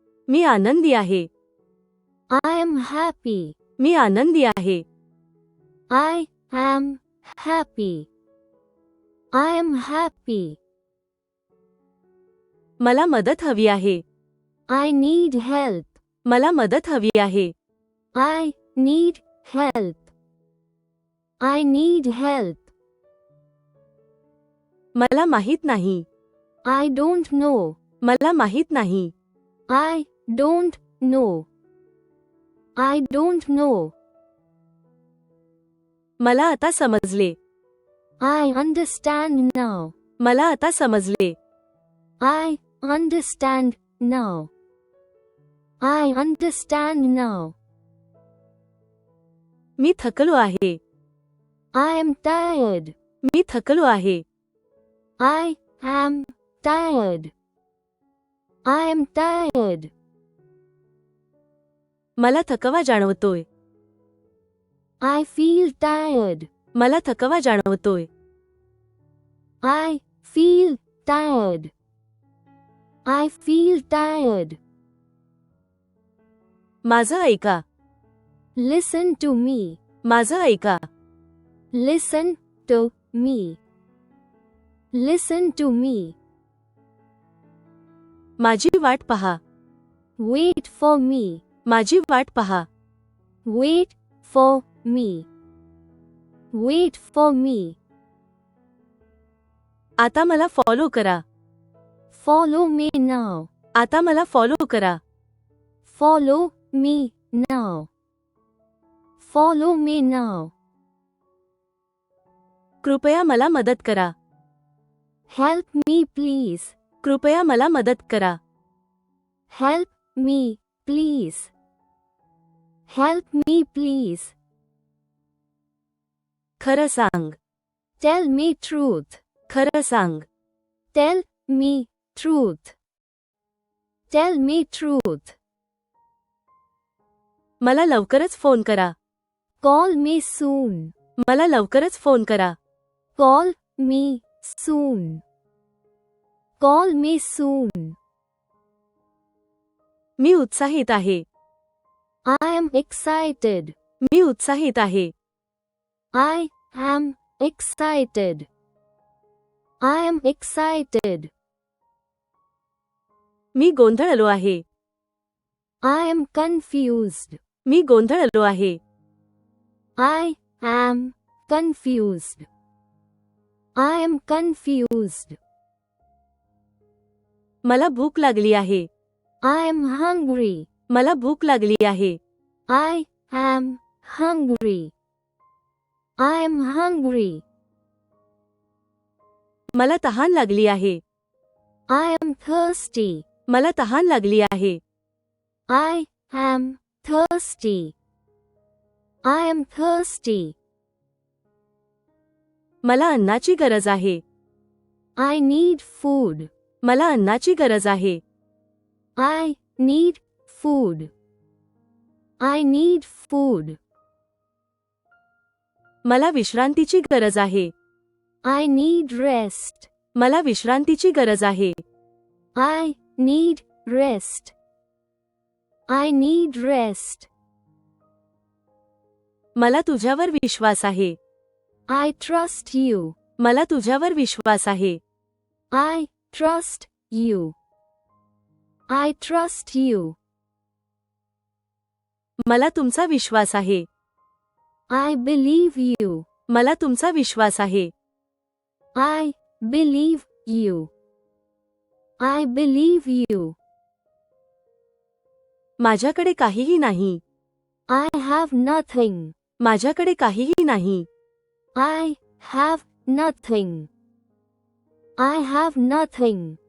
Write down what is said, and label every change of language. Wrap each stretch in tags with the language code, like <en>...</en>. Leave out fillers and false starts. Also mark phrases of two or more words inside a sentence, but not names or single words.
<mr>मी आनंदी आहे.</mr> <en>I am happy.</en> <mr>मी आनंदी आहे.</mr> <en>I am happy. I am happy.</en> <mr>मला मदत हवी आहे.</mr> <en>I need help.</en> <mr>मला मदत हवी आहे.</mr> <en>I need help. I need help.</en> <mr>मला माहित नाही.</mr> <en>I don't know.</en> <mr>मला माहित नाही.</mr> <en>I don't know. I don't know.</en> <mr>मला आता समजले.</mr> <en>I understand now.</en> <mr>मला आता समजले.</mr> <en>I understand now. I understand now.</en> <mr>मी थकलो आहे.</mr> <en>I am tired.</en> <mr>मी थकलो आहे.</mr> <en>I am tired. I am tired.</en> <mr>मला थकवा जाणवतोय.</mr> <en>I feel tired.</en> <mr>मला थकवा जाणवतोय.</mr> <en>I feel tired. I feel tired.</en> <mr>माझं ऐका.</mr> <en>Listen to me.</en> <mr>माझं ऐका.</mr> <en>Listen to me. Listen to me.</en> <mr>माझी वाट पहा.</mr> <en>Wait for me.</en> <mr>माझी वाट पहा.</mr> <en>Wait for me. Wait for me.</en> <mr>आता मला फॉलो करा.</mr> <en>Follow me now.</en> <mr>आता मला फॉलो करा.</mr> <en>Follow me now. Follow me now.</en> <mr>कृपया मला मदत करा.</mr> <en>Help me please.</en> <mr>कृपया मला मदत करा.</mr> <en>Help me please. Help me please.</en> <mr>खरं सांग.</mr> <en>Tell me truth.</en> <mr>खरं सांग.</mr> <en>Tell me truth. Tell me truth.</en> <mr>मला लवकरच फोन करा.</mr> <en>Call me soon.</en> <mr>मला लवकरच फोन करा.</mr> <en>Call me soon. Call me soon.</en> <mr>मी उत्साहित आहे.</mr> <en>I am excited.</en> <mr>मी उत्साहित आहे.</mr> <en>I am excited. I am excited.</en> <mr>मी गोंधळलो आहे.</mr> <en>I am confused.</en> <mr>मी गोंधळलो आहे.</mr> <en>I am confused. I am confused.</en> <mr>मला भूक लागली आहे.</mr> <en>I am hungry.</en> <mr>मला भूक लागली आहे.</mr> <en>I am hungry. I am hungry.</en> <mr>मला तहान लागली आहे.</mr> <en>I am thirsty.</en> <mr>मला तहान लागली आहे.</mr> <en>I am thirsty. I am thirsty.</en> <mr>मला अन्नाची गरज आहे.</mr> <en>I need food.</en> <mr>मला अन्नाची गरज आहे.</mr> <en>I need food. I need food.</en> <mr>मला विश्रांतीची गरज आहे.</mr> <en>I need rest.</en> <mr>मला विश्रांतीची गरज आहे.</mr> <en>I need rest. I need rest.</en> <mr>मला तुझ्यावर विश्वास आहे.</mr> <en>I trust you.</en> <mr>मला तुझ्यावर विश्वास आहे.</mr> <en>I trust you. I trust you.</en> <mr>मला तुमचा विश्वास आहे.</mr> <en>I believe you.</en> <mr>मला तुमचा विश्वास आहे.</mr> <en>I believe you. I believe you.</en> <mr>माझ्याकडे काहीही नाही.</mr> <en>I have nothing.</en> <mr>माझ्याकडे काहीही नाही.</mr> <en>I have nothing. I have nothing.</en>